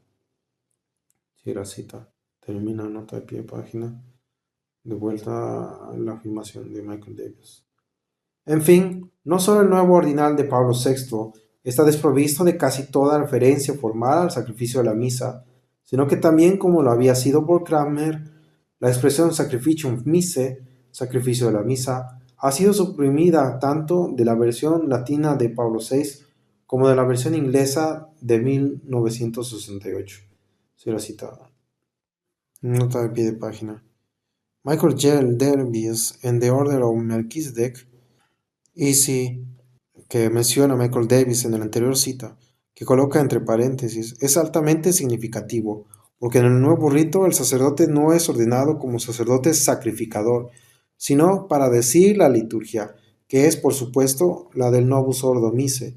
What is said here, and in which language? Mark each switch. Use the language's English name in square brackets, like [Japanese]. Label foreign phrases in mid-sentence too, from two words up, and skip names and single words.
[Spanish] Sí, la cita termina, nota de pie de página, de vuelta a la afirmación de Michael Davis. En fin, no solo el nuevo ordinal de Pablo VI está desprovisto de casi toda referencia formal al sacrificio de la misa, sino que también, como lo había sido por Cranmer, la expresión [Latin] sacrificium missae, [Spanish] sacrificio de la misa, ha sido suprimida tanto de la versión latina de Pablo VI como de la versión inglesa de 1968. Será citada. Nota de pie de página. Michael J. Davis en The Order of Melchizedek, y sí, que menciona Michael Davis en la anterior cita, que coloca entre paréntesis, es altamente significativo, porque en el nuevo rito el sacerdote no es ordenado como sacerdote sacrificador, sino para decir la liturgia, que es, por supuesto, la del [Latin] Novus Ordo Missae.